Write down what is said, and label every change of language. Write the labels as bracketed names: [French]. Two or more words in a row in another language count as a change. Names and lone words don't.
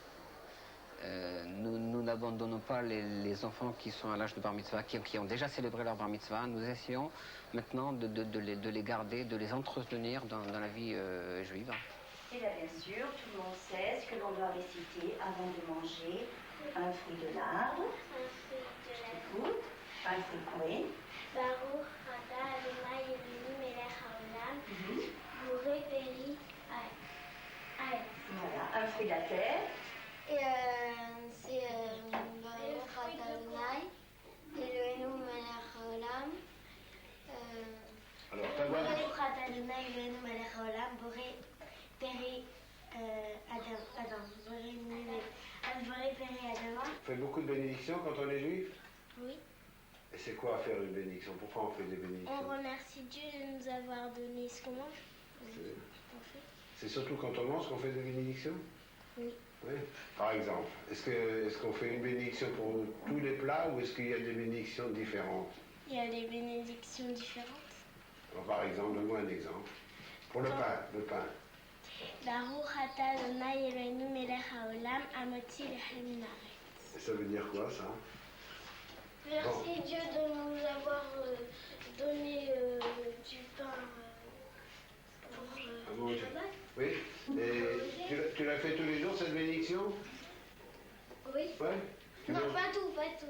[French] Nous n'abandonnons pas les enfants qui sont à l'âge de bar mitzvah, qui ont déjà célébré leur bar mitzvah. Nous essayons maintenant de les garder, de les entretenir dans la vie juive. Et là, bien sûr, tout le monde sait ce que l'on doit réciter avant de manger. Un fruit de l'arbre. Un fruit de l'arbre. Écoute. Un fruit, oui. [Hebrew] ברוך אתה אדוני אלוהינו מלך העולם. בורא פרי העץ. [French] Voilà, un fruit de la terre. Et c'est [Hebrew] ברוך אתה אדוני אלוהינו מלך העולם. [French] Alors, ta voix. [Hebrew] ברוך אתה אדוני אלוהינו מלך העולם. בורא פרי אדם. בורא פרי אדם. [French] On fait beaucoup de bénédictions quand on est juif? Oui. Et c'est quoi faire une bénédiction? Pourquoi on fait des On bénédictions? remercie Dieu de nous avoir donné ce qu'on mange. C'est surtout quand on mange qu'on fait des bénédictions? Oui. Oui. Par exemple, est-ce qu'on fait une bénédiction pour tous les plats ou est-ce qu'il y a des bénédictions différentes? Il y a des bénédictions différentes. Alors, par exemple, donne-moi un exemple. Pour le pain. [Hebrew] ברוך אתה אדוני אלוהינו מלך העולם המוציא לחם מן הארץ. [French] Ça veut dire quoi, ça? Merci Dieu de nous avoir donné du pain pour le Shabbat. Oui. Et tu l'as fait tous les jours, cette bénédiction? Oui. Ouais. Non, pas tout.